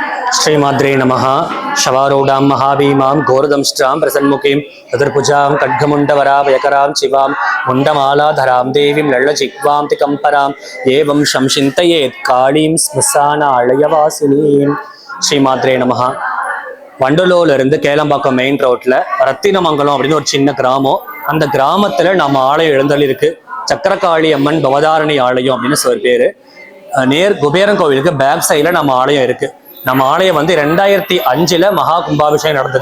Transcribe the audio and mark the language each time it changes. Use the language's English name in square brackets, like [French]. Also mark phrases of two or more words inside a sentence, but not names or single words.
[Sanskrit] श्रीमाद्रे नमः शवारूढां महाभीमां घोरदंष्ट्रां प्रसन्मुखीं चतुर्भुजां खड्गमुण्डवराभयकरां शिवां मुण्डमालाधरां देवीं लल्लजिह्वां तिकम्पराम् एवं शंसिन्तयेत् काळीं स्मशानालयवासिनीं श्रीमाद्रे नमः [Tamil] வண்டலூர்ல இருந்து கேளம்பாக்கம் மெயின் ரோட்ல ரத்தினமங்கலம் அப்படின்னு ஒரு சின்ன கிராமம். அந்த கிராமத்துல நம்ம ஆலயம் எழுந்தள்ளி இருக்கு. சக்கரகாளி அம்மன் பவதாரணி ஆலயம் அப்படின்னு ஒரு பேரு. நேர் குபேரன் கோவிலுக்கு [English] back side [Tamil] நம்ம ஆலயம் இருக்கு. நம்ம ஆலயம் வந்து 2005 மகா கும்பாபிஷேகம் நடந்தது.